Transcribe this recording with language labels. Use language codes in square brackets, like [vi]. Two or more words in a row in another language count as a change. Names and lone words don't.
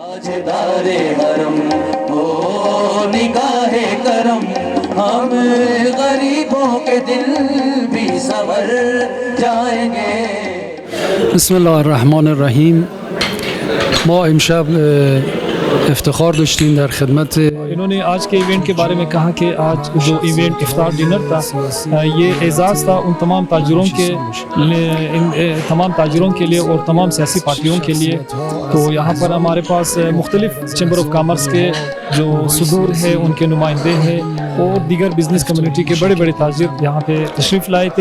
[ur] تاجدار حرم ہو نگاہ کرم ہم غریبوں کے دل بھی سنور جائیں گے. [ar] بسم الله الرحمن الرحیم. [fa] ما امشب افتخار داشتیم در خدمت. [ur] انہوں نے آج کے ایونٹ کے بارے میں کہا کہ آج جو ایونٹ افطار ڈنر تھا یہ اعزاز تھا ان تمام تاجروں کے لیے اور تمام سیاسی پارٹیوں کے لیے. تو یہاں پر ہمارے پاس مختلف [en] chamber of commerce [ur] کے جو صدور ہے ان کے نمائندے ہیں اور دیگر [en] business community [ur] کے بڑے بڑے تاجر یہاں پہ تشریف لائے تھے.